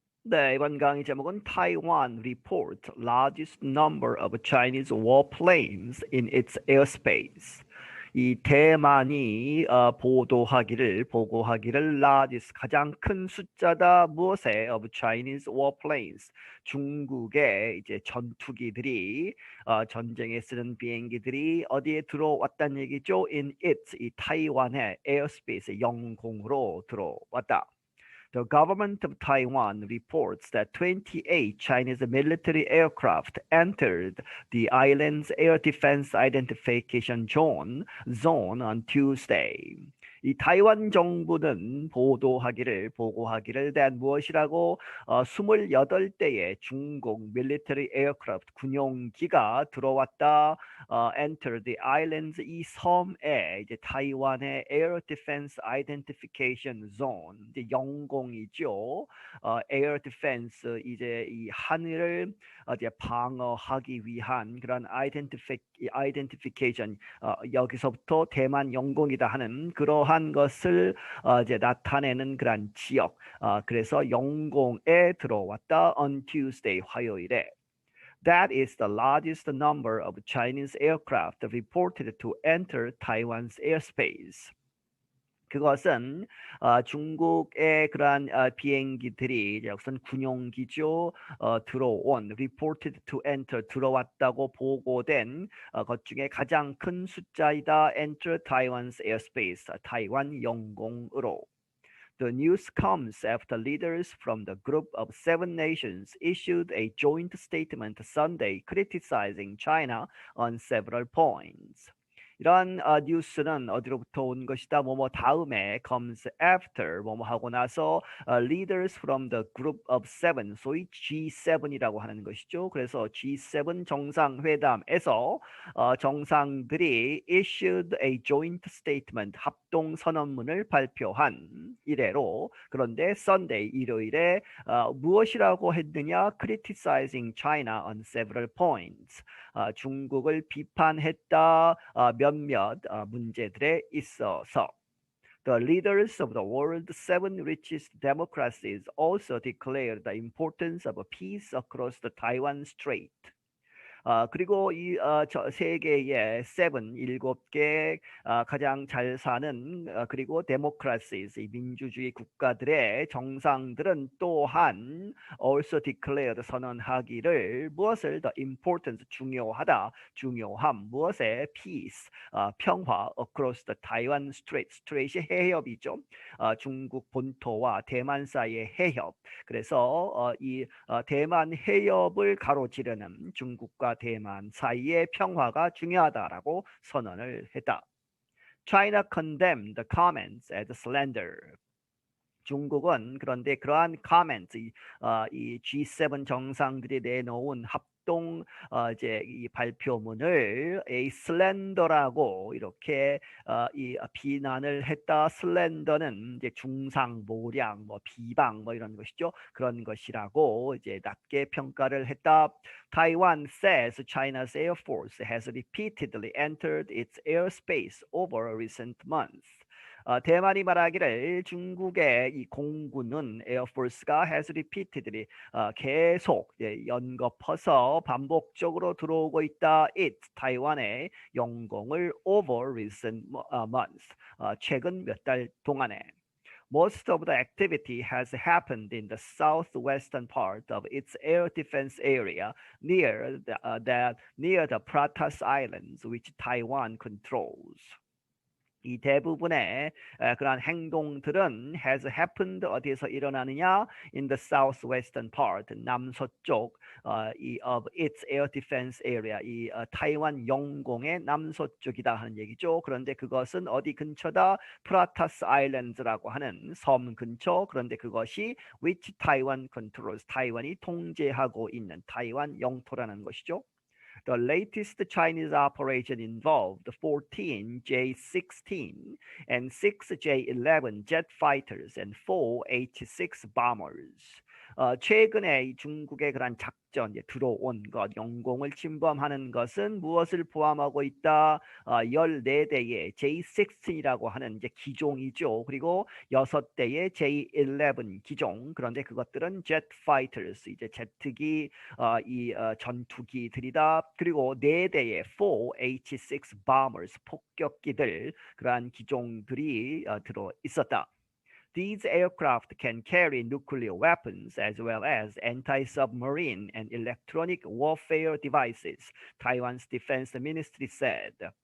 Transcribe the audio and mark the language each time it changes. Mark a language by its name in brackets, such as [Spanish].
[Korean] 네, 이번 강의 제목은 [English] Taiwan report largest number of Chinese warplanes in its airspace. [Korean] 이 대만이 보고하기를 [English] largest [Korean] 가장 큰 숫자다 무엇에 [English] of Chinese warplanes [Korean] 중국의 이제 전투기들이 전쟁에 쓰는 비행기들이 어디에 들어왔다는 얘기죠? [English] In its [Korean] 이 타이완의 [English] airspace [Korean] 영공으로 들어왔다. [English] The government of Taiwan reports that 28 Chinese military aircraft entered the island's air defense identification zone on Tuesday. [Korean] 이 타이완 정부는 보고하기를 된 무엇이라고 28대의 중국 밀리터리 에어크래프트 군용기가 들어왔다. [English] Enter the islands [Korean] 이 섬에 이제 타이완의 [English] Air Defense Identification Zone [Korean] 이제 영공이죠. [English] Air Defense [Korean] 이제 이 하늘을 이제 방어하기 위한 그런 [English] identification [Korean] 여기서부터 대만 영공이다 하는 그러한 것을 이제 나타내는 그런 지역. 그래서 영공에 들어왔다. [English] On Tuesday [Korean] 화요일에. [English] That is the largest number of Chinese aircraft reported to enter Taiwan's airspace. [Korean] 그것은 중국의 그러한 비행기들이 우선 군용기죠. 들어온 [English] reported to enter [Korean] 들어왔다고 보고된 것 중에 가장 큰 숫자이다. [English] enter Taiwan's airspace [Korean] 타이완 영공으로. [English] The news comes after leaders from the group of 7 nations issued a joint statement Sunday criticizing China on several points. [Korean] 이런 뉴스는 어디로부터 온 것이다. 뭐뭐 다음에 [English] comes after [Korean] 뭐뭐 하고 나서 [English] leaders from the group of 7 [Korean] 소위 G7이라고 하는 것이죠. 그래서 G7 정상회담에서 정상들이 [English] issued a joint statement [Korean] 합동 선언문을 발표한 이래로 그런데 [English] Sunday [Korean] 일요일에 무엇이라고 했느냐? [English] criticizing China on several points. [Korean] 중국을 비판했다. 몇몇 문제들에 있어서. [English] The leaders of the world's 7 richest democracies also declared the importance of peace across the Taiwan Strait. [Korean] 그리고 이 세계의 7개 가장 잘 사는 그리고 데모크라시스 민주주의 국가들의 정상들은 또한 [English] also declared [Korean] 선언하기를 무엇을 [English] the importance [Korean] 중요하다 중요함 무엇에 [English] peace [Korean] 평화 [English] across the Taiwan Strait [Korean] strait이 해협이죠. 중국 본토와 대만 사이의 해협. 그래서 이 대만 해협을 가로지르는 중국과 대만 사이의 평화가 중요하다라고 선언을 했다. [English] China condemned the comments as slander. [Korean] 중국은 그런데 그러한 [English] comments, [Korean] 이 G7 정상들이 내놓은 합동 이제 이 발표문을 a slender라고 이렇게 이 비난을 했다. slender는 이제 중상모략, 뭐 비방, 뭐 이런 것이죠. 그런 것이라고 이제 낮게 평가를 했다. [English] Taiwan says China's Air Force has repeatedly entered its airspace over recent months. [Korean] 대만이 말하기를 중국의 이 공군은 에어포스가 [English] has repeatedly [Korean] 계속 연거퍼서 반복적으로 들어오고 있다. [English] It [Korean] 타이완의 영공을 [English] over recent months [Korean] 최근 몇 달 동안에. [English] Most of the activity has happened in the southwestern part of its air defense area near the Pratas Islands, which Taiwan controls. [Korean] 이 대부분의 그러한 행동들은 [English] has happened [Korean] 어디에서 일어나느냐? [English] In the southwestern part, [Korean] 남서쪽 [English] of its air defense area, [Korean] 이 타이완 영공의 남서쪽이다 하는 얘기죠. 그런데 그것은 어디 근처다? 프라타스 아일랜드라고 하는 섬 근처. 그런데 그것이 [English] which Taiwan controls, [Korean] 타이완이 통제하고 있는 타이완 영토라는 것이죠. [English] The latest Chinese operation involved 14 J-16 and 6 J-11 jet fighters and 4 H-6 bombers. [Korean] 최근에 이 중국의 그런 작전, 이제 들어온 것, 영공을 침범하는 것은 무엇을 포함하고 있다? 14대의 J-16이라고 하는 이제 기종이죠. 그리고 6대의 J-11 기종. 그런데 그것들은 [English] jet fighters, [Korean] 이제 제트기, 전투기들이다. 그리고 4대의 4H-6 [English] bombers, [Korean] 폭격기들, 그러한 기종들이 들어 있었다. [English] These aircraft can carry nuclear weapons as well as anti-submarine and electronic warfare devices, Taiwan's defense ministry said.